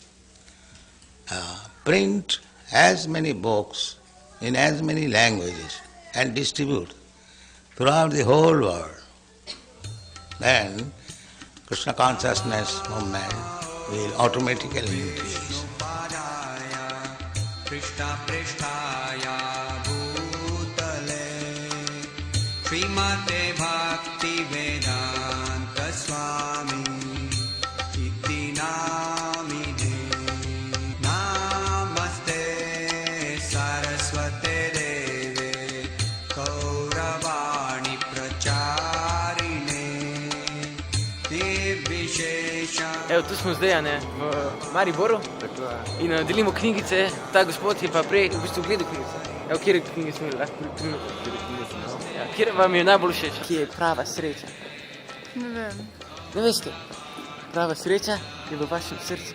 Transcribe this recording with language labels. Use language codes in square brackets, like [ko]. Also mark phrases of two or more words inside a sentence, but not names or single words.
[en] Print as many books in as many languages and distribute throughout the whole world. Then Krishna consciousness movement will automatically increase. [sa] कृष्ण प्रेष्ठाय भूतले श्रीमते भक्ति वेदान्त स्वामी इति नामिने नमस्ते सारस्वते देवे कौरवाणी प्रचारिणे निर्विशेष. [sl] Evo, tu smo zdaj, ne, v Mariboru in delimo knjigice. Ta gospod je pa prej v bistvu gledal knjigice. Evo, kjer knjige smo imeli, ja, kjer vam je najbolj všeč? Kje je prava sreča? Ne vem. Ne veste? Prava sreča je v vašem srcu.